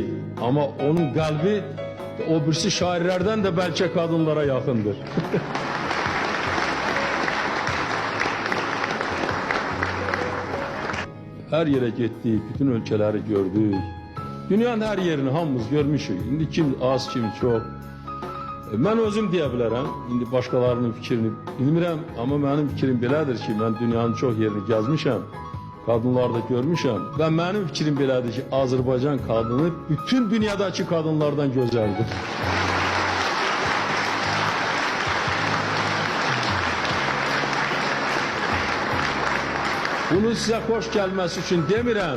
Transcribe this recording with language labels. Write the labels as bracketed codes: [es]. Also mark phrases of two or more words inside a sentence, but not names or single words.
[tr] Ama onun kalbi o birisi şairlerden de belki kadınlara yakındır. Her yere gittik, bütün ülkeleri gördük. [az] Dünyanın her yerini hamımız görmüşük. İndi kim az, kim çok. Ben özüm deyə bilərəm. İndi başqalarının fikrini bilmirəm, amma mənim fikrim belədir ki, mən dünyanın çox yerini gəzmişəm. Kadınları da görmüşəm. Və mənim fikrim belədir ki, Azərbaycan kadını bütün dünyadakı kadınlardan gözəldir. Bunu sizə xoş gəlməsi üçün demirəm.